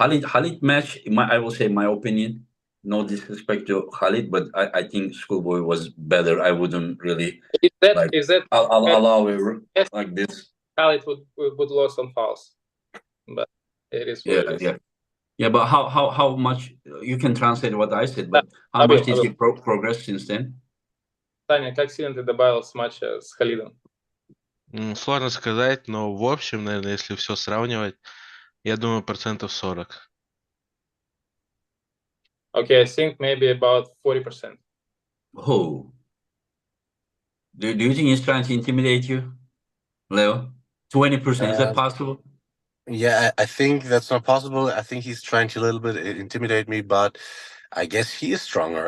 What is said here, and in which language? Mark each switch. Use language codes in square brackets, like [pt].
[en] Khalid match, I will say my opinion. No disrespect to Khalid, but I think Schoolboy was better. I wouldn't really Is that I'll allow it like this. Khalid would lose on fouls, but it is what it is. Yeah, but how much you can translate what I said, but how much did he progress since then? [ru] Таня, как сильно ты добавил с матча с Халидом? Сложно сказать, но в общем, наверное, если все сравнивать, я думаю, 40%. [en] Okay, I think maybe about 40%. Oh. Do you think he's trying to intimidate you, Leo? 20%, is that possible? Yeah, I think that's not possible. I think he's trying to a little bit intimidate me, but I guess he is stronger.